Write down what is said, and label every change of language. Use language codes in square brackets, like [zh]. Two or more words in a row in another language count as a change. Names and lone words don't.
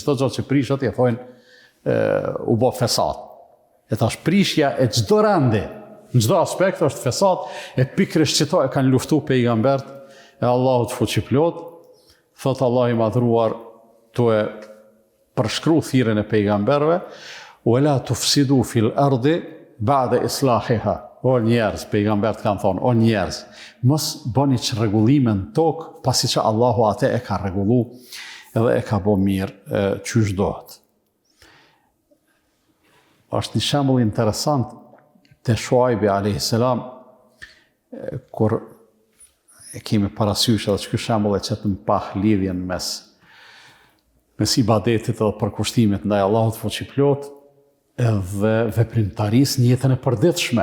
[sq] Çdo gjë që prishet i thonë u bë fesad. E tash prishja e çdo rande, në çdo aspekt është fesad, e pikërisht që to e kanë luftu pejgambert e Allahut fuqiplot, thot Allah i madhruar tu e përshkru thirrjen e pejgamberëve, [ar] ولا تفسدوا في الأرض بعد إصلاحها. [sq] O njerëz, pejgambert kanë thonë, o njerëz, mos bëni çrregullime në tokë, pasi që Allahu atë e ka rregullu edhe e ka bë mirë çysh dohet. Është një shembull interesant te Shuaibi [ar] عليه السلام, [sq] kur e kemi parasysh edhe që ky shembull e çet në pah lidhjen mes ibadetit edhe përkushtimit ndaj Allahut fuqiplot edhe veprimtarisë në jetën e përditshme.